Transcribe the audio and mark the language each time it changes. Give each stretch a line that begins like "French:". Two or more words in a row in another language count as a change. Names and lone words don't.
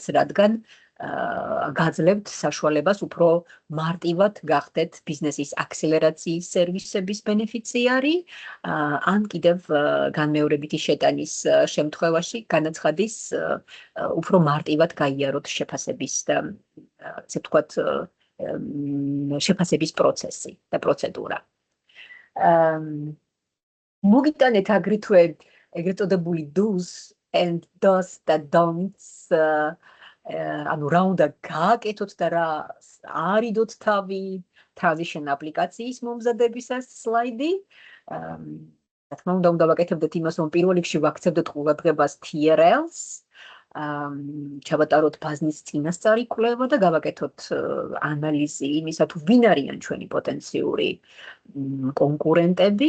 Georgian: რადგან გაძლევთ საშუალებას უფრო მარტივად გახდეთ ბიზნესის აქსელერაციის სერვისების ბენეფიციარი, ან კიდევ განმეორებითი შეტანის შემთხვევაში განაცხადის უფრო მარტივად გაიაროთ შეფასების და ასე ვთქვათ შეფასების პროცესი და პროცედურა. მოგიტანეთ აგრეთვე ეგრეთ წოდებული
English: do's and don'ts
Georgian: და don'ts ანუ რა უნდა გააკეთოთ და რა არიდოთ თავი transition აპლიკაციის მომზადებისას სლაიდი. რა თქმა უნდა ვაკეთებდეთ იმას, რომ პირველ რიგში ვაქცევდეთ ყურადღებას TRL-ს, ჩავატაროთ ბაზნის წინასწარი კვლევა და გავაკეთოთ ანალიზი იმისა, თუ ვინ არიან ჩვენი პოტენციური კონკურენტები.